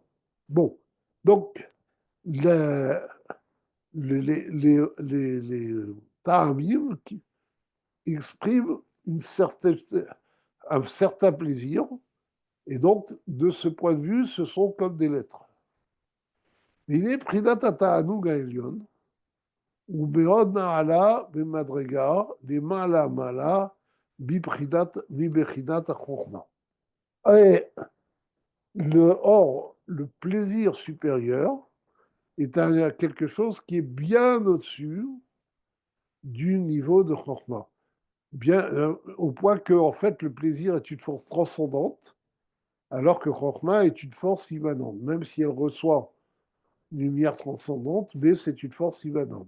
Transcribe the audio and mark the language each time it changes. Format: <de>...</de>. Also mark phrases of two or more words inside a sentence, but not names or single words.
<fr>Bon, donc les, les Ta'amim qui expriment un certain plaisir, et donc de ce point de vue, ce sont comme des lettres.</fr> <he>והנה בחינת התענוג העליון, ומאוד נעלה במדרגה למעלה מעלה מבחינת החוכמה.</he> <fr>Et le plaisir supérieur est quelque chose qui est bien au-dessus du niveau de Chokhmah. Bien, au point que, en fait, le plaisir est une force transcendante, alors que Chokhmah est une force immanente, même si elle reçoit une lumière transcendante, mais c'est une force immanente.</fr>